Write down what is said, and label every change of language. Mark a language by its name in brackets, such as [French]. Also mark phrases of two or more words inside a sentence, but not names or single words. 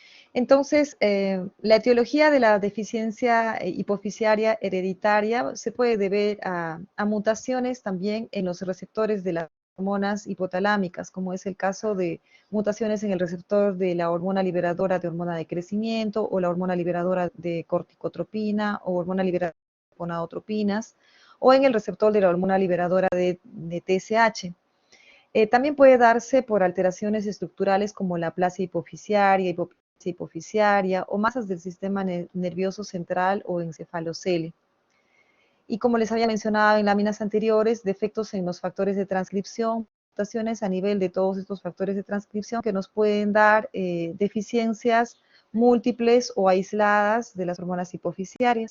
[Spanish] Entonces, la etiología de la deficiencia hipoficiaria hereditaria se puede deber a mutaciones también en los receptores de las hormonas hipotalámicas, como es el caso de mutaciones en el receptor de la hormona liberadora de hormona de crecimiento o la hormona liberadora de corticotropina o hormona liberadora de gonadotropinas o en el receptor de la hormona liberadora de TSH. También puede darse por alteraciones estructurales como la aplasia hipoficiaria, hipoficiaria o masas del sistema nervioso central o encefalocele. Y como les había mencionado en láminas anteriores, defectos en los factores de transcripción, mutaciones a nivel de todos estos factores de transcripción que nos pueden dar deficiencias múltiples o aisladas de las hormonas hipoficiarias.